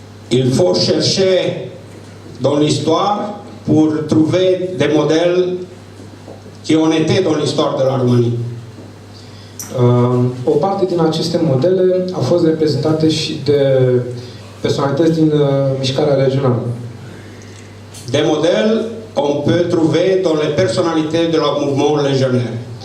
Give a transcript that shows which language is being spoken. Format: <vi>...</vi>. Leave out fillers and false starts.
<fr>Il faut chercher dans l'histoire pour trouver des modèles qui ont été dans l'histoire de la Roumanie.</fr> <ro>O parte din aceste modele au fost reprezentate și de personalități din mișcarea regională.</ro> <fr>Des modèles on peut trouver dans les personnalités de la mouvement légionnaire.</fr>